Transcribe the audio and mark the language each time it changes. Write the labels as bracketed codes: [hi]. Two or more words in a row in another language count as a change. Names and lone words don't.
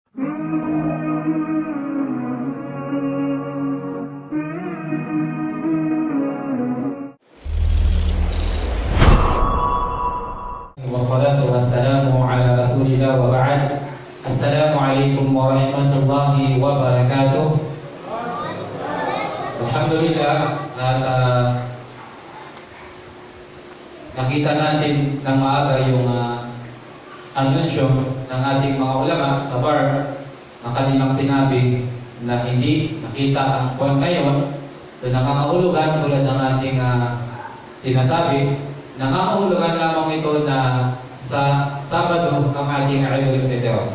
[ar] والصلاة والسلام على رسول الله وبعد. السلام عليكم ورحمة الله وبركاته. Alhamdulillah, [tl] nakita natin ng maaga yung anunsyo ng ating mga ulama sa bar na kanilang sinabi na hindi nakita ang buwan ngayon. So nakakahulugan tulad ng ating sinasabi, nakakahulugan lamang ito na sa Sabado ang ating Eidul Fitr.